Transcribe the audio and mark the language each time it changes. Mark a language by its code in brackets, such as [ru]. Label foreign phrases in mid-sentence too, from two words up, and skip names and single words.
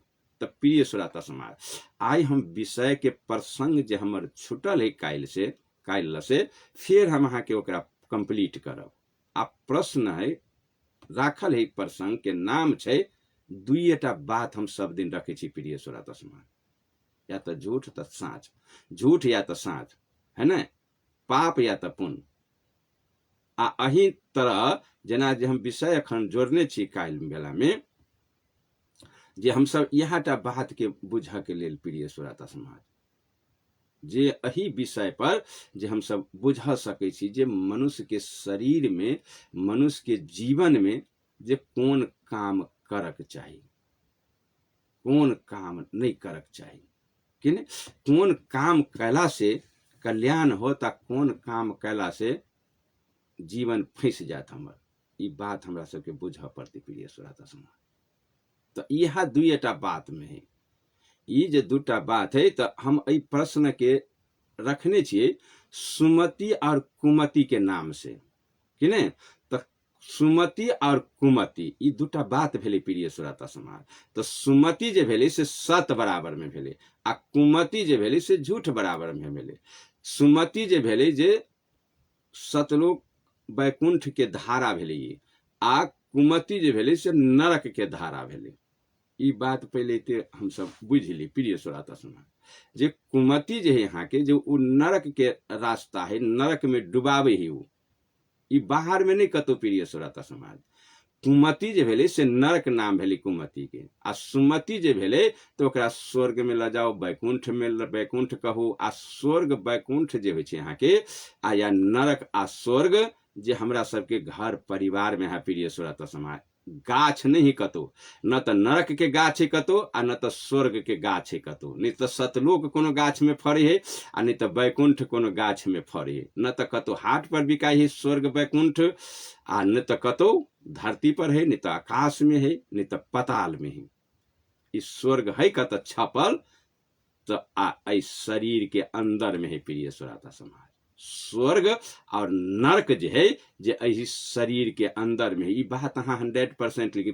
[mai] तो प्रिय श्रोता समाज, आई हम विषय के प्रसंग जे हमर छुटल है काल से फिर हम अहाँ के ओकरा कंप्लीट करब। आ प्रश्न है राखल है प्रसंग के नाम छै दुईटा बात हम सब दिन रखे छी। प्रिय श्रोता समाज, या तो झूठ तो साँच, झूठ या तो साँच है न, पाप या तो पुण्य। आ अही तरह जना जे हम विषय अखन जोड़ने छी काल बेला में जे हम सब यहटा बात के बुझ के लेल प्रिय श्रोता समाज, जे अही विषय पर जे हम सब बुझ सके छी जे मनुष्य के शरीर में मनुष्य के जीवन में जे कौन काम करक चाहिए, कौन काम नहीं करक चाहिए, कि नहीं, कौन काम कैला से कल्याण होता, कौन काम कैला से जीवन फंस जात हमर, ई बात हमरा सबके बुझ पड़ती। प्रिय श्रोता समाज, तो यह दुईटा बात में है, ई जे दूटा बात है तो हम ई प्रश्न के रखने छिए सुमति और कुमति के नाम से, कि नहीं। तो सुमति और कुमति ई दूटा बात भेलै प्रिय श्रोता समाज। तो सुमति जे भेलै से सत बराबर में भेलै आ कुमति जे भेलै से झूठ बराबर में भेलै। सुमति जे भेलै जे सतलोक वैकुंठ के धारा भेलै आ कुमति जे भेलै से नरक के धारा भेलै। ई बात पहले ते हम सब बुझ ली प्रिय श्रोता समाज। जे कुमति जे है यहाँ के जो उ नरक के रास्ता है, नरक में डुबावे है उ, ई बाहर में नहीं कतो प्रिय श्रोता समाज। कुमति जे भेलै से नरक नाम भेलै कुमति के, आ सुमति जे भेलै तो ओकरा स्वर्ग में ल जाओ, वैकुंठ में वैकुंठ कहू। आ स्वर्ग वैकुंठ जे होइ छै यहाँ के आ या नरक आ स्वर्ग जे हमरा सबके घर परिवार में है प्रिय श्रोता समाज। गाछ नहीं कतो, न तो नरक के गाछ है कतो आ न तो स्वर्ग के गाछ है कतो। नहीं तो सतलोक कोनो गाछ में फरे है आ नहीं तो वैकुंठ कोनो गाछ में फरे है। न तो कतो हाट पर बिकाई है स्वर्ग वैकुंठ आ न तो कतो धरती पर है, नहीं तो आकाश में है, नहीं तो पताल में है। इस स्वर्ग है कतो छपल तो इस शरीर के अंदर में है प्रिय श्रोता समाज। स्वर्ग और नरक जे है जे एहि शरीर के अंदर में, ई बात अहाँ 100% लिखी।